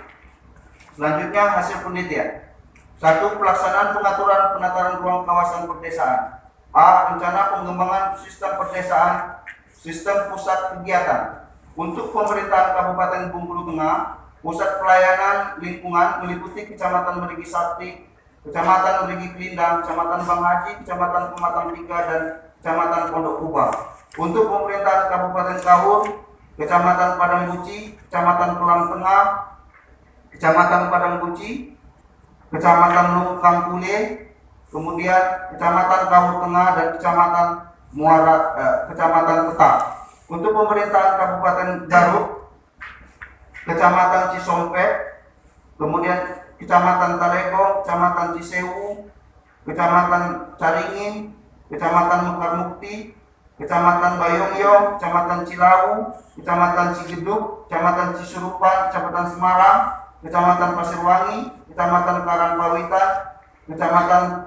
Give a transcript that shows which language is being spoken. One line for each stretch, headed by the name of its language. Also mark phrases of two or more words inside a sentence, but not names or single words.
Indonesian: Selanjutnya, hasil penelitian. 1. Pelaksanaan pengaturan penataan ruang kawasan perdesaan. A. Rencana pengembangan sistem perdesaan, sistem pusat kegiatan. Untuk pemerintahan Kabupaten Bengkulu Tengah, pusat pelayanan lingkungan meliputi Kecamatan Merigi Sakti, Kecamatan Merigi Kelindang, Kecamatan Bang Haji, Kecamatan Pematang 3, dan Kecamatan Pondok Kubang. Untuk pemerintahan Kabupaten Kahur, Kecamatan Padang Buci, Kecamatan Pelang Tengah, Kecamatan Padang Buci, Kecamatan Lungkang Kule, kemudian Kecamatan Kahur Tengah, dan Kecamatan Tetap. Untuk pemerintahan Kabupaten Garut, Kecamatan Cisompet, kemudian Kecamatan Talego, Kecamatan Cisewu, Kecamatan Caringin, Kecamatan Mekar Mukti, Kecamatan Bayongyong, Kecamatan Cilawu, Kecamatan Cigeduk, Kecamatan Cisurupan, Kecamatan Semarang, Kecamatan Pasirwangi, Kecamatan Karangpawitan, Kecamatan